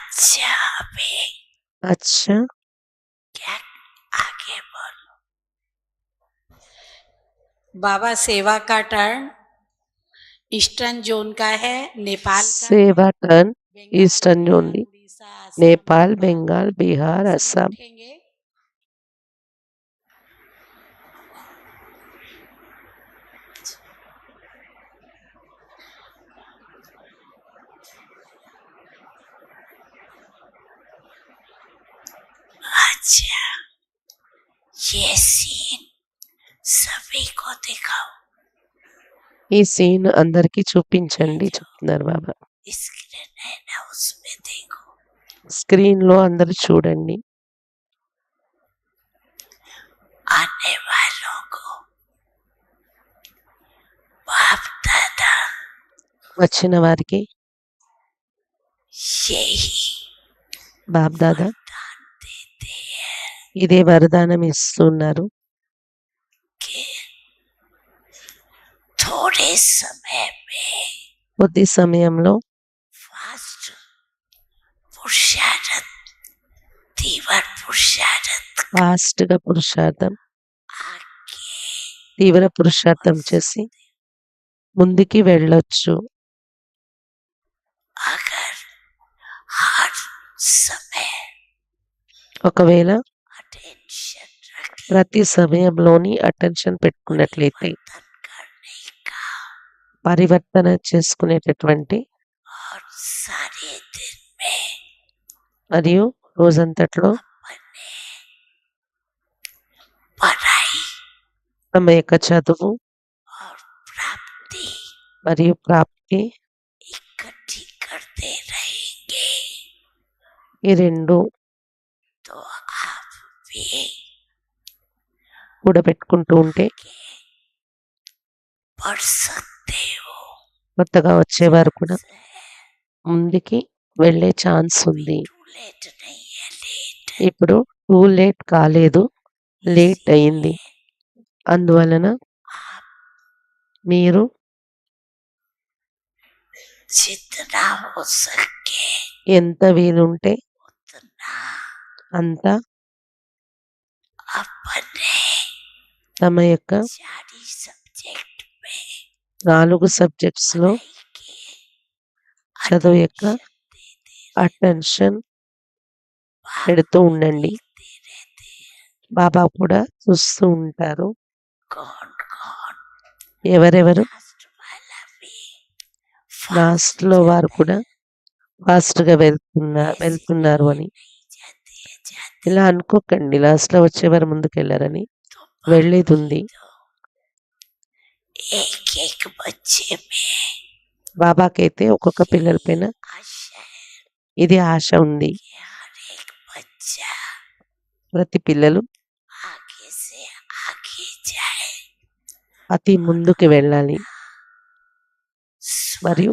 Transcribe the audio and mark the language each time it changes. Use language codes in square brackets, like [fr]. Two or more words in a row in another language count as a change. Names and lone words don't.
[hi] अच्छा अभी అచ్చా क्या आगे बोलो। बाबा सेवा का टर्न [en] eastern zone [hi] का है, नेपाल का है, [te] సేవా టర్న్ [hi] बंगाल, [te] ఈస్టర్న్ [hi] बिहार, [te] జోన్ది [hi] उड़ीसा, असम, [te] నేపాల్ [hi] नेपाल। [te] బెంగాల్ బీహార్ [hi] सभी [te] అస్సాం [hi] उठेंगे। अच्छा ये सीन सभी को दिखाओ। [te] ఈ సీన్ అందరికీ చూపించండి చెప్తున్నారు బాబా [hi] स्क्रीन है ना उसमें देखो। [te] స్క్రీన్ లో అందరూ చూడండి [hi] आने वालों को बाप दादा [te] వచ్చిన వారికి [hi] यही [te] బాప్ దాదా [hi] दान देते हैं [te] ఇదే వరదానం ఇస్తున్నారు [hi] कि थोड़े समय में [te] కొద్ది సమయంలో [hi] फास्ट पुरुषार्थ तीव्र पुरुषार्थ [te] ఫాస్ట్ గా పురుషార్థం [hi] आगे [te] తీవ్ర పురుషార్థం చేసి ముందుకి వెళ్ళొచ్చు [hi] अगर हर समय [te] ఒకవేళ [hi] अटेंशन रखे [te] ప్రతి సమయంలోని అటెన్షన్ పెట్టుకున్నట్లయితే [hi] परिवर्तन करने का [te] పరివర్తన చేసుకునేటటువంటి [hi] और सारे दिन में [te] మరియు రోజంతట్లో [hi] अपने पढ़ाई [te] తమ యొక్క చదువు [hi] और प्राप्ति [te] మరియు ప్రాప్తి [hi] इकट्ठी करते रहेंगे [te] ఈ రెండు [hi] तो आप भी [te] కూడబెట్టుకుంటూ ఉంటే [hi] आगे बढ़ सकते हो। [te] కొత్తగా వచ్చేవారు కూడా ముందుకి వెళ్ళే ఛాన్స్ ఉంది [en] too late [hi] नहीं है, लेट [te] ఇప్పుడు [en] too late [te] కాలేదు లేట్ అయింది అందువలన [hi] आप [te] మీరు [hi] जितना हो सके [te] ఎంత వీలుంటే [hi] उतना [te] అంత [hi] अपने [te] తమ యొక్క [hi] 4 सब्जेक्ट में [te] 4 సబ్జెక్ట్స్ లో [hi] पढ़ाई की [te] చదువు యొక్క [hi] attention देते [te] అటెన్షన్ [hi] बाप [te] పెడుతూ ఉండండి [hi] देखते रहते हैं [te] బాబా కూడా చూస్తూ ఉంటారు [hi] कौन कौन [te] ఎవరెవరు [hi] लास्ट वाला भी [te] లాస్ట్ [hi] फास्ट [te] లో [hi] जाता [te] వారు కూడా ఫాస్ట్ గా వెళ్తున్నారు అని [hi] जाते हैं जाते [te] ఇలా అనుకోకండి లాస్ట్ లో వచ్చేవారు ముందుకు వెళ్ళారని [hi] तो [te] వెళ్ళేది ఉంది [hi] तो एक एक बच्चे में [te] బాబాకైతే ఒక్కొక్క పిల్లల పైన [hi] आशा है [te] ఇది ఆశ ఉంది [hi] कि हर एक बच्चा [te] ప్రతి పిల్లలు [hi] आगे से आगे जाए [te] అతి ముందుకు వెళ్ళాలి మరియు